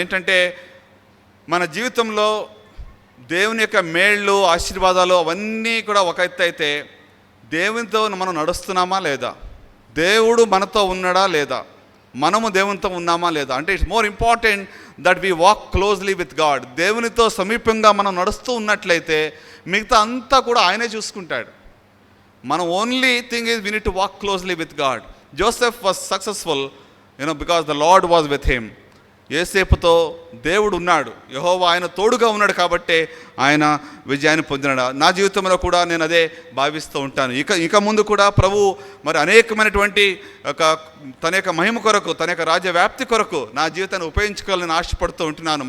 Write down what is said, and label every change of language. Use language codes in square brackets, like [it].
[te] ఏంటంటే, మన జీవితంలో దేవుని యొక్క మేళ్ళు, ఆశీర్వాదాలు అవన్నీ కూడా ఒక ఎత్తు అయితే, దేవునితో మనం నడుస్తున్నామా లేదా, దేవుడు మనతో ఉన్నాడా లేదా, మనము దేవునితో ఉన్నామా లేదా అంటే, it's more important that we walk closely with God. దేవునితో సమీపంగా మనం నడుస్తూ ఉన్నట్లయితే మిగతా అంతా కూడా ఆయనే చూసుకుంటాడు. [en] మనం only thing is we need to walk closely with God. Joseph was successful because the Lord was with him. [te] యోసేపుతో దేవుడు ఉన్నాడు, యెహోవా ఆయన తోడుగా ఉన్నాడు కాబట్టి ఆయన విజయాన్ని పొందినాడు. నా జీవితంలో కూడా నేను అదే భావిస్తూ ఉంటాను. ఇక ముందు కూడా ప్రభు మరి అనేకమైనటువంటి తన యొక్క మహిమ కొరకు, తన యొక్క రాజ్య వ్యాప్తి కొరకు నా జీవితాన్ని ఉపయోగించుకోవాలని ఆశపడుతూ ఉంటున్నాను.